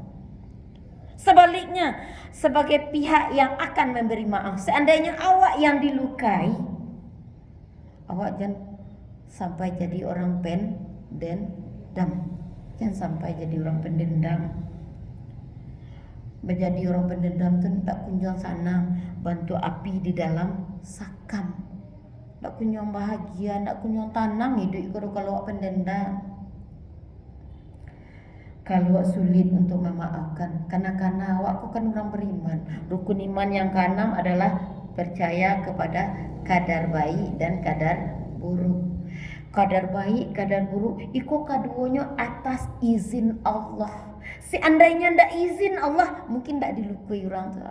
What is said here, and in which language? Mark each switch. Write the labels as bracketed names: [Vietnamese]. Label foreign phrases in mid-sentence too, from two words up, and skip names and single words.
[Indonesian] Sebaliknya, sebagai pihak yang akan memberi maaf, seandainya awak yang dilukai, awak jangan sampai jadi orang pendendam. Jangan sampai jadi orang pendendam. Menjadi orang pendendam tu tak kunjung senang, bantu api di dalam sakam. Tak kunjung bahagia, tak kunjung tenang hidup kalau awak pendendam. Kalau awak sulit untuk memaafkan, karena awak kan orang beriman. Rukun iman yang keenam adalah percaya kepada kadar baik dan kadar buruk. Kadar baik, kadar buruk, [Minangkabau] iko kaduanya [Indonesian] atas izin Allah. Seandainya ndak izin Allah, mungkin ndak dilukai orang tu.